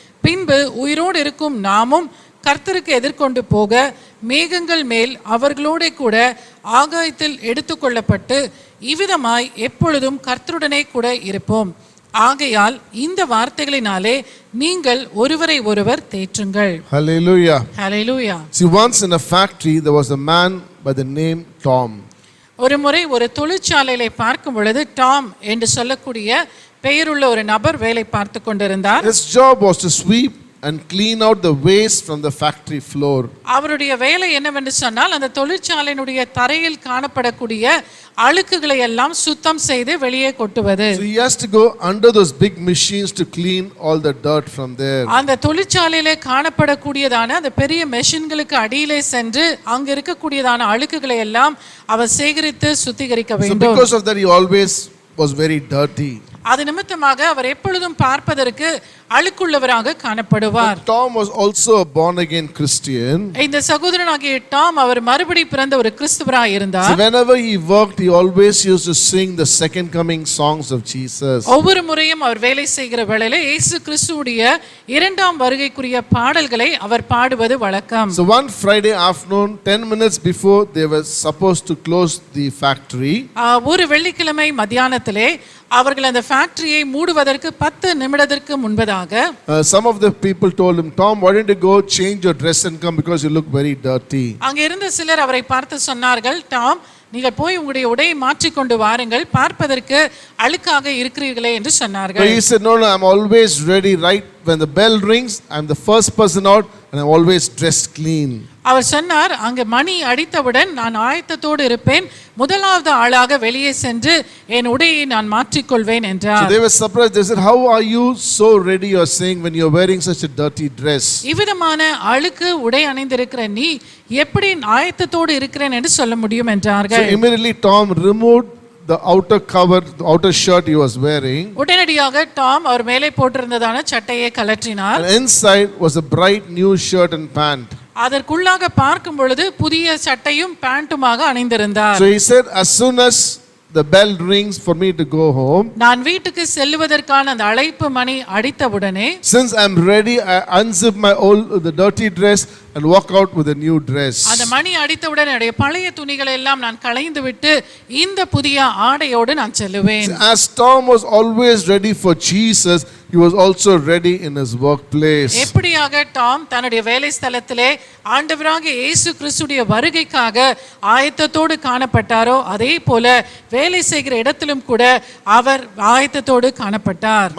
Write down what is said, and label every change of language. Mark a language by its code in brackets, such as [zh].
[ta] பின்பு உயிரோடு இருக்கும் நாமும் கர்த்தருக்கு எதிர்கொண்டு போக மேகங்கள் மேல் அவர்களோட கூட ஆகாயத்தில் எடுத்துக்கொள்ளப்பட்டு இவ்விதமாய் எப்பொழுதும் கர்த்தருடனே கூட இருப்போம். ஆகையால் இந்த வார்த்தைகளினாலே நீங்கள் ஒருவரை ஒருவர் தேற்றுங்கள். [en] Hallelujah. Hallelujah. See, once in a factory there was a man by the name Tom. [ta] ஒரு முறை ஒரு தொழிற்சாலையிலே பார்க்கும் பொழுது டாம் என்று சொல்லக்கூடிய பெயருள்ள ஒரு நபர் வேலை பார்த்து கொண்டிருந்தார். [en] His job was to sweep and clean out the waste from the factory floor. [ta] அவருடைய வேலை என்னவென்று சொன்னால் அந்த தொழிற்சாலையினுடைய தரையில் காணப்படக்கூடிய அழுக்குகளை எல்லாம் சுத்தம் செய்து வெளியே கொட்டுவது. [en] So he has to go under those big machines to clean all the dirt from there. [ta] அந்த தொழிற்சாலையிலே காணப்படக்கூடியதான அந்த பெரிய மெஷின்களுக்கு அடியிலே சென்று அங்க இருக்கக்கூடியதான அழுக்குகளை எல்லாம் அவர் சேகரித்து சுத்திகரிக்க [en] So [ta] வேண்டும். [en] because of that he always was very dirty. [ta] அது நிமித்தமாக அவர் எப்பொழுதும் பார்ப்பதற்கு அழுக்குள்ளவராக காணப்படுவார். [en] Tom was also a born again Christian. [ta] இந்த சகோதரனாகிய டாம் அவர் மறுபடி பிறந்த ஒரு கிறிஸ்தவராய் இருந்தார். [en] So whenever he worked he always used to sing the second coming songs of Jesus. [ta] ஒவ்வொரு முறையும் அவர் வேலை செய்கிற வேளையிலே இயேசு கிறிஸ்துவுடைய இரண்டாம் வருகைக்குரிய பாடல்களை அவர் பாடுவது வழக்கம். [en] So one Friday afternoon 10 minutes before they were supposed to close the factory, [ta] ஒரு வெள்ளிக்கிழமை மத்தியானத்திலே அவர்கள் அந்த ஃபேக்டரியை மூடுவதற்கு 10 நிமிடத்திற்கு முன்பதாக [en] some of the people told him, Tom, why don't you go change your dress and come because you look very dirty. [ta] அங்கே இருந்த சிலர் அவரை பார்த்து சொன்னார்கள், டாம், நீங்கள் போய் உங்களுடைய உடையை மாற்றிக்கொண்டு வாருங்கள், பார்ப்பதற்கு அழுக்காக இருக்கிறீர்களே என்று சொன்னார்கள். [en] But he said, no, I'm always ready. Right when the bell rings, I'm the first person out and I'm always dressed clean. [ta] அவர் சொன்னார், அங்கே மணி அடித்தவுடன் நான் ஆயத்தத்தோடு இருப்பேன், முதலாவது ஆளாக வெளியே சென்று என் உடையை நான் மாற்றிக்கொள்வேன் என்றார். [en] So they were surprised. They said, how are you so ready, you're saying, when you're wearing such a dirty dress? [ta] இவ்விதமான அழுக்கு உடை அணிந்திருக்கிற நீ எப்படி ஆயத்தத்தோடு இருக்கிறேன் என்று சொல்ல முடியும் என்றார்கள். [en] So immediately Tom removed the outer cover, the outer shirt he was wearing. [ta] உடனடியாக டாம் அவர் மேலே போட்டிருந்ததான சட்டையை கழற்றினார். [en] And inside was a bright new shirt and pant. [ta] அதற்குள்ளாக பார்க்கும் பொழுது புதிய சட்டையும் பேண்ட்டுமாக அணிந்திருந்தார். [en] So he said, as soon as the bell rings for me to go home, [ta] நான் வீட்டுக்கு செல்லுவதற்கான அந்த அழைப்பு மணி அடித்தவுடனே, [en] since I'm ready, I unzip my the dirty dress and walk out with a new dress. [ta] அந்த மணி அடித்தவுடனே என்னுடைய பழைய துணிகளை எல்லாம் நான் களைந்து விட்டு இந்த புதிய ஆடையோடு நான் செல்லுவேன். [en] As Tom was always ready for Jesus, he was also ready in his workplace. [ta] எப்படியாக டாம் தன்னுடைய வேலை ஸ்தலத்திலே ஆண்டவராகிய இயேசு கிறிஸ்துடைய வருகைக்காக ஆயத்தத்தோடு காணப்பட்டாரோ, அதே போல வேலை செய்கிற இடத்திலும் கூட அவர் ஆயத்தத்தோடு காணப்பட்டார்.